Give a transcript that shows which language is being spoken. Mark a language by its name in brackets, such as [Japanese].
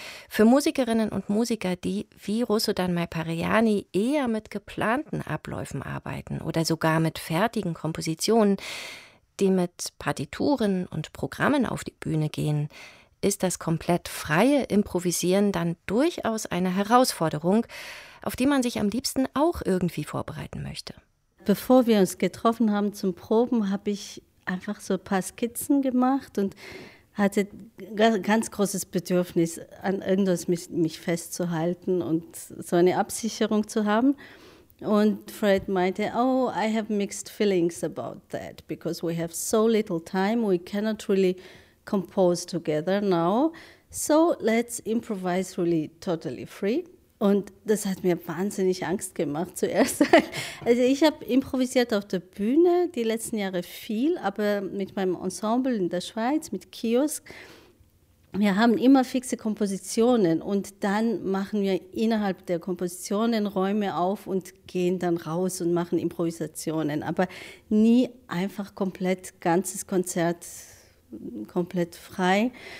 [German] Für Musikerinnen und Musiker, die wie Russodan Mayparjani eher mit geplanten Abläufen arbeiten oder sogar mit fertigen Kompositionen, die mit Partituren und Programmen auf die Bühne gehen, ist das komplett freie Improvisieren dann durchaus eine Herausforderung, auf die man sich am liebsten auch irgendwie vorbereiten möchte. Bevor wir uns getroffen haben zum Proben, habe ich einfach so ein paar Skizzen gemacht und hatte ganz großes Bedürfnis, an irgendwas mich festzuhalten und so eine Absicherung zu haben. Und Fred meinte, [English] oh, I have mixed feelings about that, because we have so little time, we cannot really compose together now, so let's improvise really totally free. [German] Und das hat mir wahnsinnig Angst gemacht zuerst. Also ich habe improvisiert auf der Bühne die letzten Jahre viel, aber mit meinem Ensemble in der Schweiz, mit Kiosk, wir haben immer fixe Kompositionen und dann machen wir innerhalb der Kompositionen Räume auf und gehen dann raus und machen Improvisationen, aber nie einfach komplett ganzes Konzert komplett frei.